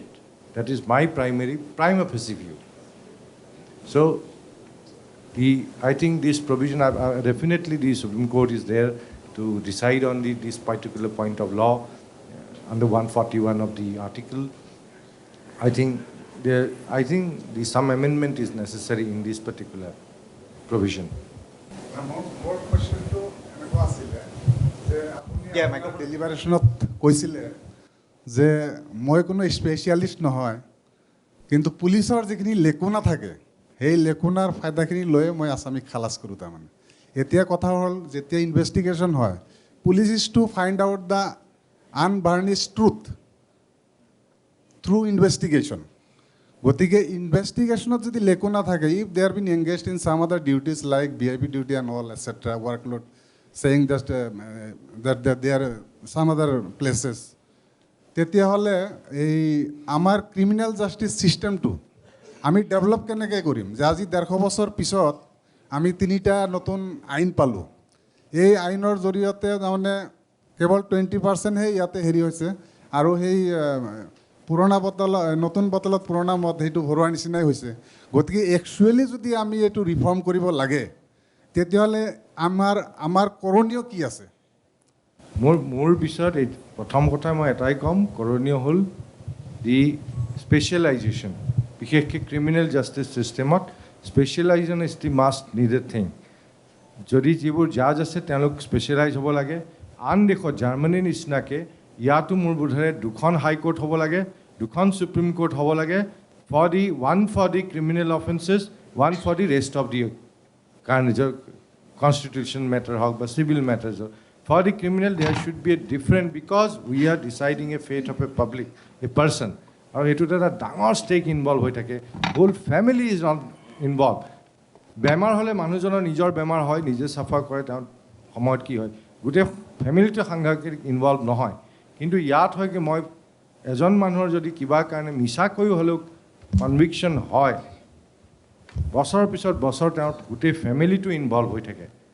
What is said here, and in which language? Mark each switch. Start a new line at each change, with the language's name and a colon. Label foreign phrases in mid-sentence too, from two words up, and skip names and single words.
English: That is my prima facie view. So, I think this provision, definitely the Supreme Court is there to decide on this particular point of law under 141 of the article. I think some amendment is necessary in this particular provision. More question to deliberation
Assamese: ত কৈছিলে যে মই কোনো স্পেশালিষ্ট নহয়, কিন্তু পুলিচৰ যিখিনি লেকুনা থাকে সেই লেকুনাৰ ফায়দাখিনি লৈ মই আসামিক খালাস কৰোঁ। তাৰমানে এতিয়া কথা হ'ল, যেতিয়া ইনভেষ্টিগেশ্যন হয়,
English: police is to find out the unvarnished truth through investigation.
Assamese: গতিকে ইনভেষ্টিগেশ্যনত যদি লেকুনা থাকে,
English: if they are been engaged in some other duties like VIP duty and all etcetera, workload saying just that there are some other places,
Assamese: তেতিয়াহ'লে এই আমাৰ
English: criminal justice system
Assamese: আমি ডেভেলপ কেনেকৈ কৰিম? যে আজি 150 বছৰ পিছত আমি 3টা নতুন আইন পালোঁ। এই আইনৰ জৰিয়তে তাৰমানে কেৱল 20%হে ইয়াতে হেৰি হৈছে, আৰু সেই পুৰণা বটল নতুন বটলত পুৰণা মদ সেইটো ভৰোৱাৰ নিচিনাই হৈছে। গতিকে একচুৱেলি যদি আমি এইটো ৰিফৰ্ম কৰিব লাগে, তেতিয়াহ'লে আমাৰ কৰণীয় কি আছে? মোৰ পিছত প্ৰথম কথা মই এটাই ক'ম, কৰণীয় হ'ল specialization.
English: বিশেষকৈ criminal justice systemত specialization is the must needed thing.
Assamese: যদি যিবোৰ জাজ আছে তেওঁলোক স্পেচিয়েলাইজ হ'ব লাগে আন দেশত জাৰ্মানীৰ নিচিনাকৈ ইয়াতো মোৰ বোধেৰে 2খন হাইকোৰ্ট হ'ব লাগে 2খন সুপ্ৰিম কোৰ্ট হ'ব লাগে
English: one for the criminal offenses, one for the rest of the constitution matter
Assamese: হওক বা
English: civil matters. For the criminal there should be a different because we are deciding a fate of a public, a person.
Assamese: আৰু এইটোত এটা ডাঙৰ ষ্টেক ইনভলভ হৈ থাকে
English: whole family is not involved
Assamese: বেমাৰ হ'লে মানুহজনৰ নিজৰ বেমাৰ হয় নিজে চাফা কৰে তেওঁ সময়ত কি হয় গোটেই ফেমিলিটো সাংঘাতিক ইনভলভ নহয় কিন্তু ইয়াত হয় কি মই এজন মানুহৰ যদি কিবা কাৰণে মিছাকৈ হ'লেও কনভিকশ্যন হয় বছৰৰ পিছত বছৰ তেওঁ গোটেই ফেমিলিটো ইনভলভ হৈ থাকে